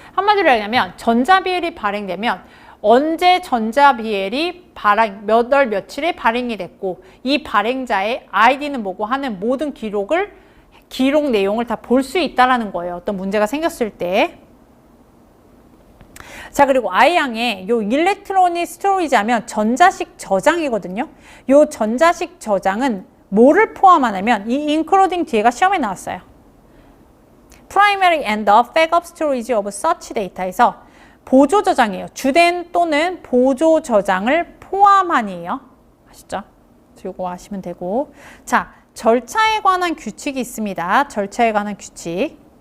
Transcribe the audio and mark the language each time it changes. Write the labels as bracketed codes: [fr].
[ko] 한마디로 얘기하면 전자비엘이 발행되면 언제 전자비엘이 몇 월 며칠에 발행이 됐고 이 발행자의 아이디는 뭐고 하는 모든 기록 내용을 다 볼 수 있다는 거예요. 어떤 문제가 생겼을 때. 자, 그리고 I양의 요 일렉트로닉 스토리지 하면 전자식 저장이거든요. 요 전자식 저장은 뭐를 포함하냐면 이 including 뒤에가 시험에 나왔어요. [en] Primary and the backup storage of such data에서 [ko] 보조 저장이에요. 주된 또는 보조 저장을 포함하니에요. 아시죠? 요거 하시면 되고. 자, 절차에 관한 규칙이 있습니다. 절차에 관한 규칙.